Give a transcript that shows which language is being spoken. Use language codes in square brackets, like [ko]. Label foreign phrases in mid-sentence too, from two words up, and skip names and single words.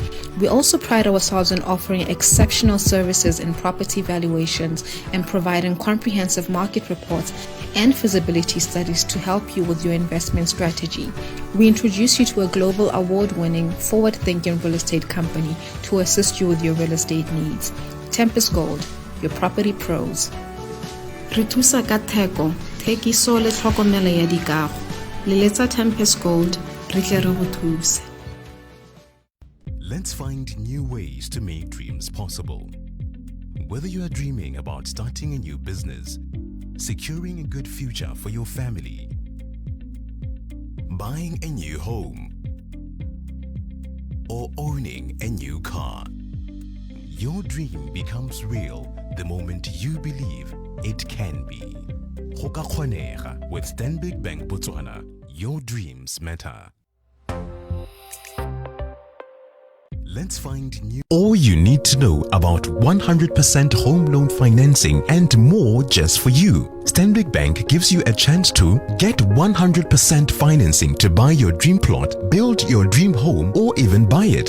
[en] We also pride ourselves in offering exceptional services in property valuations and providing comprehensive market reports and feasibility studies to help you with your investment strategy. We introduce you to a global award-winning, forward-thinking real estate company to assist you with your real estate needs. Tempest Gold, your property pros. [tn] Re thusa ka theko, thekiso le tlhokomelo ya dikago. Leletsa Tempest Gold, re tle re go thuse. [en] Let's find new ways to make dreams possible. Whether you are dreaming about starting a new business, securing a good future for your family, buying a new home, or owning a new car, your dream becomes real the moment you believe it can be. [tn] Go ka kgonega [en] with Stanbic Bank Botswana, your dreams matter. Let's find new. All you need to know about 100% home loan financing and more just for you. Stanbic Bank gives you a chance to get 100% financing to buy your dream plot, build your dream home, or even buy it.